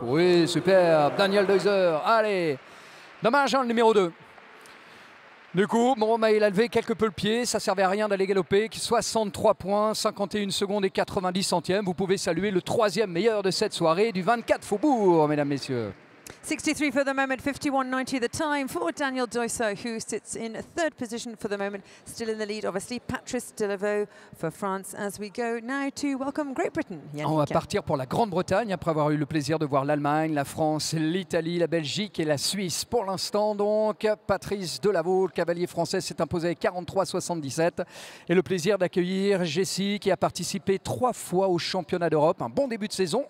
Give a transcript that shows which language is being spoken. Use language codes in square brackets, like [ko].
[fr] Oui, super. Daniel Deusser. Allez. Dommage, hein, le numéro 2. Du coup, bon, bah, il a levé quelque peu le pied, ça servait à rien d'aller galoper. 63 points, 51 secondes et 90 centièmes. Vous pouvez saluer le troisième meilleur de cette soirée du 24 Faubourg, mesdames, messieurs. [en] 63 for the moment, 51.90 the time for Daniel Deusser, who sits in third position for the moment, still in the lead, obviously. Patrice Delaveau for France as we go now to welcome Great Britain. Yannick. [fr] On va partir pour la Grande-Bretagne après avoir eu le plaisir de voir l'Allemagne, la France, l'Italie, la Belgique et la Suisse. Pour l'instant, donc, Patrice Delaveau, le cavalier français, s'est imposé avec 43,77. Et le plaisir d'accueillir Jessie, qui a participé 3 fois au championnat d'Europe. Un bon début de saison.